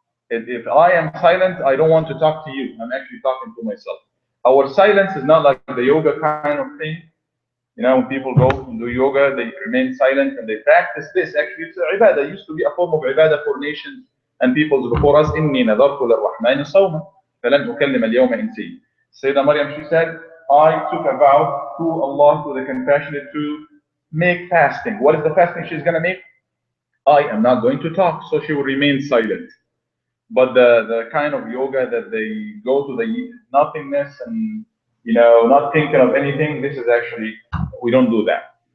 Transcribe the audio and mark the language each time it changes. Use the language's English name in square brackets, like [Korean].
[English] If I am silent, I don't want to talk to you. I'm actually talking to myself. Our silence is not like the yoga kind of thing. You know, when people go and do yoga, they remain silent and they practice this. Actually, it's a ibadah. It used to be a form of ibadah for nations and peoples before us. [Arabic] إني نذرت للرحمن صوما فلن أكلم اليوم إنسيا. [English] Sayyida Maryam, she said, I took a vow to Allah, to the compassionate, to make fasting. What is the fasting she's going to make? I am not going to talk, so she will remain silent. But the kind of yoga that they go to the nothingness and not thinking of anything, this is actually, we don't do that.